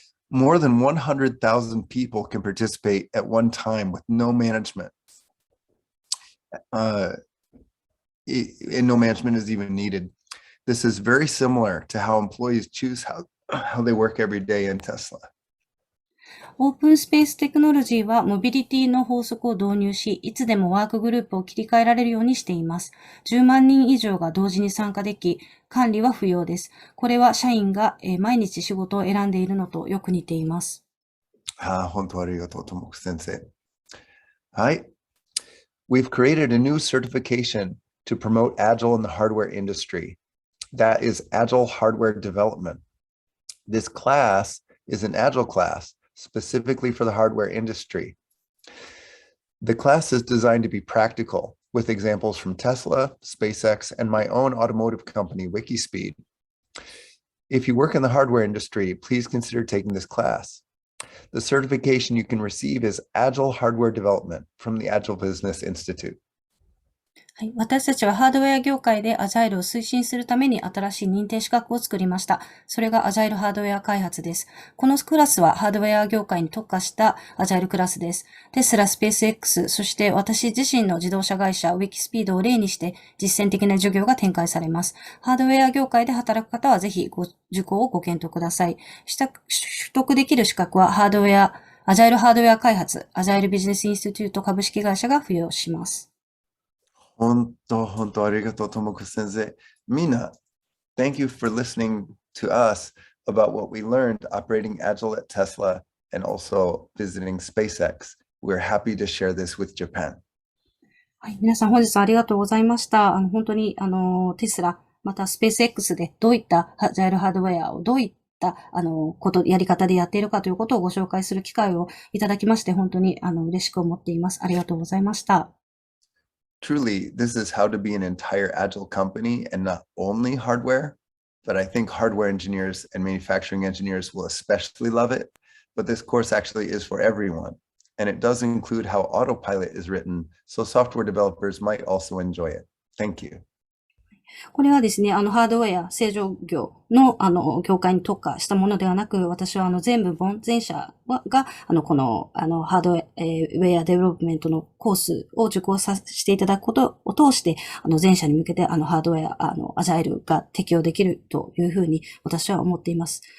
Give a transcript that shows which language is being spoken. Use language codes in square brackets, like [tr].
[en] More than 100,000 people can participate at one time with no management. And no management is even needed. This is very similar to how employees choose how they work every day in Tesla. [ja] オープンスペーステクノロジーはモビリティの法則を導入し、いつでもワークグループを切り替えられるようにしています。 10万人以上が同時に参加でき、管理は不要です。これは社員が毎日仕事を選んでいるのとよく似ています。本当ありがとう、ともく先生。はい。 [en] We've created a new certification to promote Agile in the hardware industry. That is Agile hardware development. This class is an Agile class specifically for the hardware industry. The class is designed to be practical with examples from Tesla, SpaceX, and my own automotive company, Wiki Speed. If you work in the hardware industry, please consider taking this class. The certification you can receive is Agile Hardware Development from the Agile Business Institute. [ja] はい、私たちはハードウェア業界でアジャイルを推進するために新しい認定資格を作りました。それがアジャイルハードウェア開発です。このクラスはハードウェア業界に特化したアジャイルクラスです。テスラ、スペース X、そして私自身の自動車会社ウィキスピードを例にして実践的な授業が展開されます。ハードウェア業界で働く方はぜひ受講をご検討ください。取得できる資格はハードウェア、アジャイルハードウェア開発、アジャイルビジネスインスティテュート株式会社が付与します。本当ありがとう、ともく先生。みんな、 [en] thank you for listening to us about what we learned operating Agile at Tesla and also visiting SpaceX. We're happy to share this with Japan. [ja] はい、皆さん本日はありがとうございました。本当に、テスラ、またスペース X でどういったアジャイルハードウェアをどういったやり方でやっているかということをご紹介する機会をいただきまして、本当に嬉しく思っています。ありがとうございました。 [en] Truly, this is how to be an entire Agile company and not only hardware, but I think hardware engineers and manufacturing engineers will especially love it. But this course actually is for everyone. And it does include how autopilot is written, so software developers might also enjoy it. Thank you. [ja] これはですね、ハードウェア、製造業の、業界に特化したものではなく、私は、全社が、この、ハードウェアデベロップメントのコースを受講させていただくことを通して、全社に向けて、ハードウェア、アジャイルが適用できるというふうに、私は思っています。